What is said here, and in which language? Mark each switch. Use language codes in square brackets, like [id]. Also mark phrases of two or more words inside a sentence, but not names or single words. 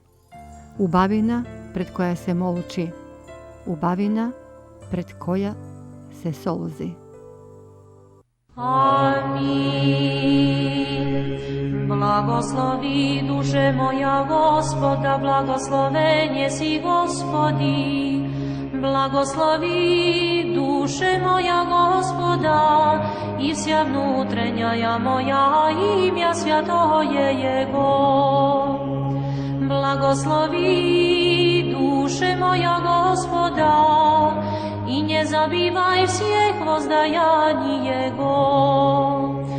[mk] Убавина пред која се молчи. Убавина пред која се солзи. Амин. [cu] Благослови душе моја Господа, благословен си Господи. Благослови душе моја Господа и вся внутренняя моја имя святое Его. Благослови душе моја Господа и не забивај всех воздаяний Его.